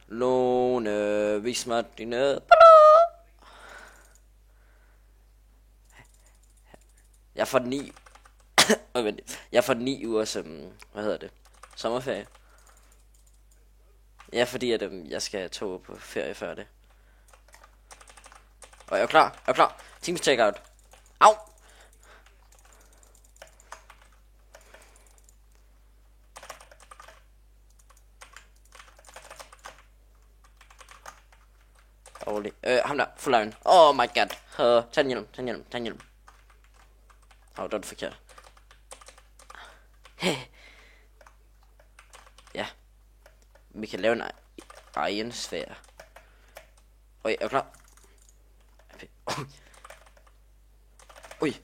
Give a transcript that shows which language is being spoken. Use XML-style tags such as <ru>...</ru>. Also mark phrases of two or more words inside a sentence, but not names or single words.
<da>Lone, vis mig dine... Jeg får 9... Jeg får 9 uger som... Hvad hedder det? Sommerferie. Ja, fordi at jeg skal tog på ferie før det. Og jeg er klar.</da> <en>Team take out. Au!</en> <da>Dårlig. Ham der,</da> <en>full iron. Oh my god.</en> <da>Tag en hjelm. Det var det forkert. Ja. Vi kan lave en egen sfære. Jeg er klar. Ui.</da>